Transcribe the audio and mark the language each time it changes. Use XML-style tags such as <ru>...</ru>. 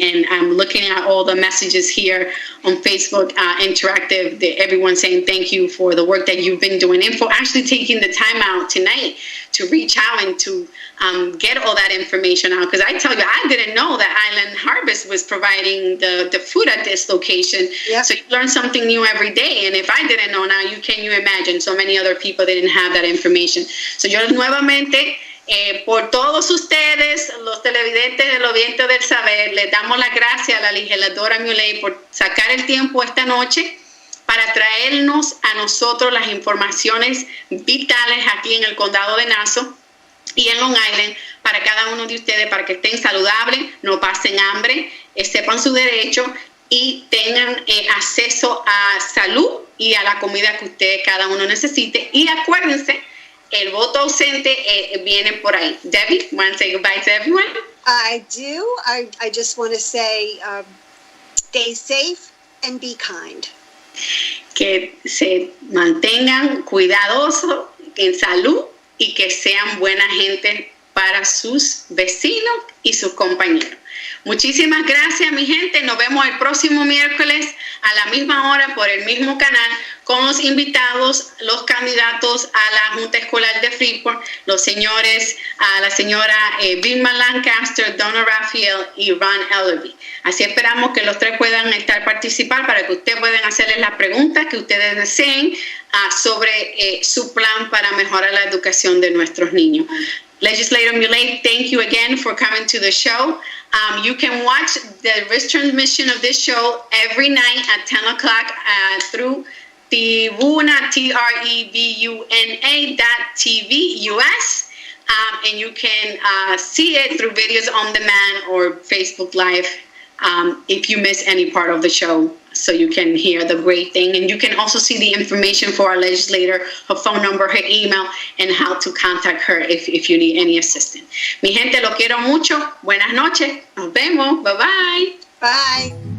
<en>And I'm looking at all the messages here on Facebook Interactive, everyone saying thank you for the work that you've been doing, and for actually taking the time out tonight to reach out and to get all that information out. Because I tell you, I didn't know that Island Harvest was providing the food at this location. Yep. So you learn something new every day. And if I didn't know now, can you imagine so many other people that didn't have that information.</en> <es>So yo nuevamente, por todos ustedes, los televidentes de los Vientos del Saber, les damos las gracias a la legisladora Mule por sacar el tiempo esta noche para traernos a nosotros las informaciones vitales aquí en el condado de Nassau y en Long Island para cada uno de ustedes, para que estén saludables, no pasen hambre, sepan su derecho y tengan acceso a salud y a la comida que ustedes cada uno necesite. Y acuérdense, el voto ausente viene por ahí.</es> <en>Debbie, want to say goodbye to everyone? I do. I just want to say stay safe and be kind.</en> <es>Que se mantengan cuidadosos, en salud, y que sean buena gente para sus vecinos y sus compañeros. Muchísimas gracias, mi gente. Nos vemos el próximo miércoles a la misma hora por el mismo canal con los invitados, los candidatos a la Junta Escolar de Freeport, los señores, la señora Vilma Lancaster, Donna Raphael y Ron Ellerby. Así esperamos que los tres puedan participar para que ustedes puedan hacerles las preguntas que ustedes deseen sobre su plan para mejorar la educación de nuestros niños.</es> <en>Legislator Mule, thank you again for coming to the show. You can watch the retransmission of this show every night at 10 o'clock through Tribuna, TREVUNA.TV US. And you can see it through videos on demand or Facebook Live if you miss any part of the show, so you can hear the great thing. And you can also see the information for our legislator, her phone number, her email, and how to contact her if you need any assistance.</en> <es>Mi gente, lo quiero mucho. Buenas noches. Nos vemos. Bye-bye.</es> <en>Bye.</en>